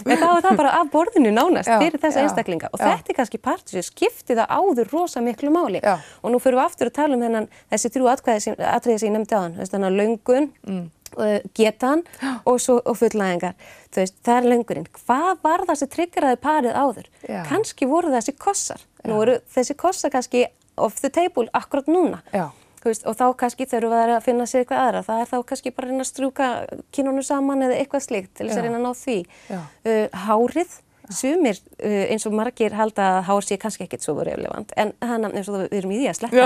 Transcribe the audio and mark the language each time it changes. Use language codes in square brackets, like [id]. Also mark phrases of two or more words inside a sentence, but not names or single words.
[is] En þá það bara af borðinu nánast fyrir þessa einstaklinga og þetta kannski partur sem skipti það áður rosa miklu máli. Og nú fyrir við aftur að tala þessi 3 atriði sem ég nefndi áðan, þannig að löngun, getan og fullnægingar. Þú veist, það löngunin. Hvað var það sem triggeraði parið áður? Kannski voru þessi kossar. Nú eru þessi kossar kannski [en] off the table [is] akkurat núna. Þú veist, og þá kannski þurfum við að finna sér eitthvað aðra. Það þá kannski bara að reyna að strjúka kynunum saman eða eitthvað slíkt til þess að reyna að ná því. Hárið, sumir eins og margir halda að hár sé kannski ekkert svo relevant, en eins og við erum í því að sleppa